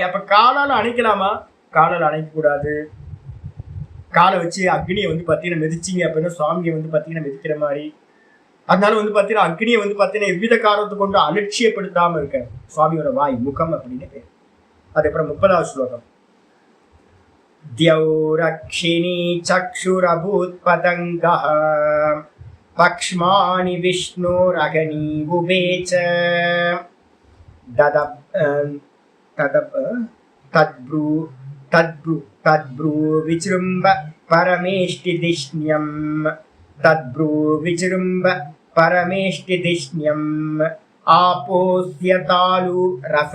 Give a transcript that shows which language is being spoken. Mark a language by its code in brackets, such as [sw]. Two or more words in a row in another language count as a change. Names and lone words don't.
[ta] அப்போ காலால் அணைக்கலாமா? காலால் அணைக்கக்கூடாது. காலை வச்சு அக்னியை வந்து பார்த்தீங்கன்னா மிதிச்சிங்க அப்படின்னா சுவாமியை வந்து பார்த்தீங்கன்னா மிதிக்கிற மாதிரி. அதனால வந்து பார்த்தீங்கன்னா அக்னியை வந்து பார்த்தீங்கன்னா எவ்வித காரணத்தை கொண்டு அலட்சியப்படுத்தாமல் இருக்க சுவாமியோட வாய் முகம் அப்படின்னு பேர். அதுக்கப்புறம் 30வது ஸ்லோகம். [sa] द्यौरक्षिणी चक्षुरभूत् पतङ्गः पक्ष्माणि विष्णुरगनीवुभे च तद्ब्रू विजृम्भ परमेष्टिधिष्ण्यम् आपोऽस्यतालु रस